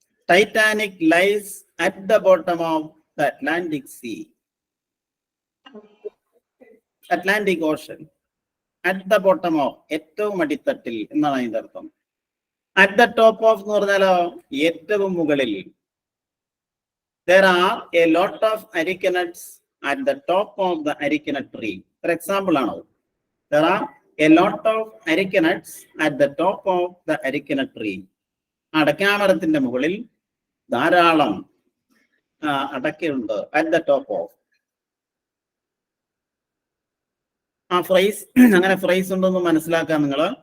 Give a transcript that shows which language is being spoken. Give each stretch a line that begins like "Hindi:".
English: Titanic lies at the bottom of the Atlantic sea. Atlantic ocean. At the bottom of,
Malayalam: ഏറ്റവും അടിത്തട്ടിൽ എന്നാണ് അതിന്റെ അർത്ഥം.
English: at the top of
Malayalam: എന്ന് പറഞ്ഞാലോ, ഏറ്റവും മുകളിൽ.
English: There are a lot of areca nuts at the top of the areca nut tree. For example ആണ്. There are a lot of areca nuts at the top of the areca nut tree.
Malayalam: അടയ്ക്കാമരത്തിന്റെ മുകളിൽ ധാരാളം അടയ്ക്കയുണ്ട്.
English: At the top of.
Malayalam: ആ fries, അങ്ങനെ fries ഉണ്ടെന്ന് മനസ്സിലാക്കാൻ നിങ്ങൾ.